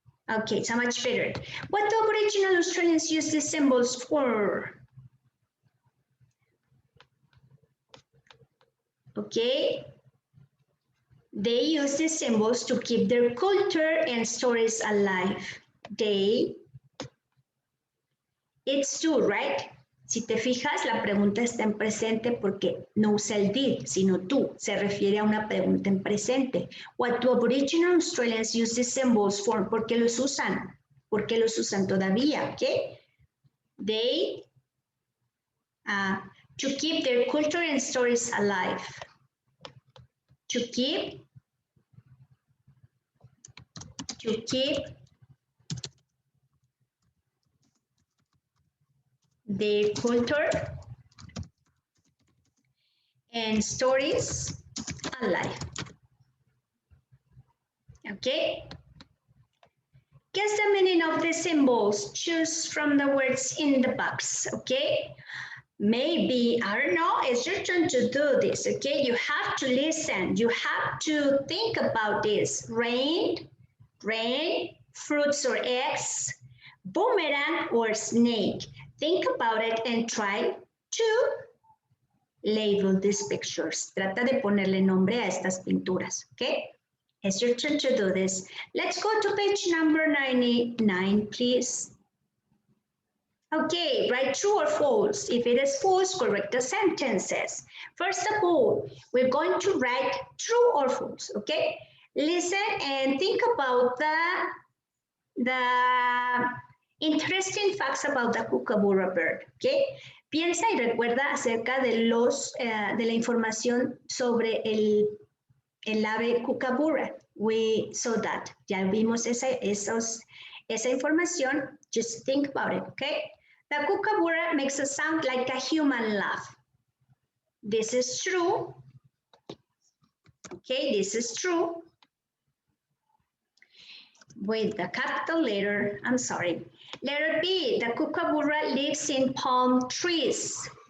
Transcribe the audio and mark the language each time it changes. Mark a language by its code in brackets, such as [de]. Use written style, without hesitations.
[en] Okay, so much better. What do Aboriginal Australians use these symbols for? Okay, they use these symbols to keep their culture and stories alive. It's true, right? [es] Si te fijas, la pregunta está en presente porque no usa el did, sino tú. Se refiere a una pregunta en presente. [en] What do Aboriginal Australians use these symbols for? [es] ¿Por qué los usan? ¿Por qué los usan todavía? ¿Okay? [en] They, to keep their culture and stories alive. To keep their culture and stories alive. Okay? Guess the meaning of the symbols. Choose from the words in the box. Okay? Maybe, I don't know, it's your turn to do this. Okay? You have to listen. You have to think about this. Rain, fruits or eggs, boomerang or snake. Think about it and try to label these pictures. [es] Trata de ponerle nombre a estas pinturas, okay? [en] It's your turn to do this. Let's go to page number 99, please. Okay, write true or false. If it is false, correct the sentences. First of all, we're going to write true or false, okay? Listen and think about the interesting facts about the kookaburra bird, okay? [es] Piensa y recuerda acerca de la información sobre el ave kookaburra. [en] We saw that. [es] Ya vimos esa información. [en] Just think about it, okay? The kookaburra makes a sound like a human laugh. This is true. Okay, this is true. With the capital letter, I'm sorry. Letter B, the kookaburra lives in palm trees.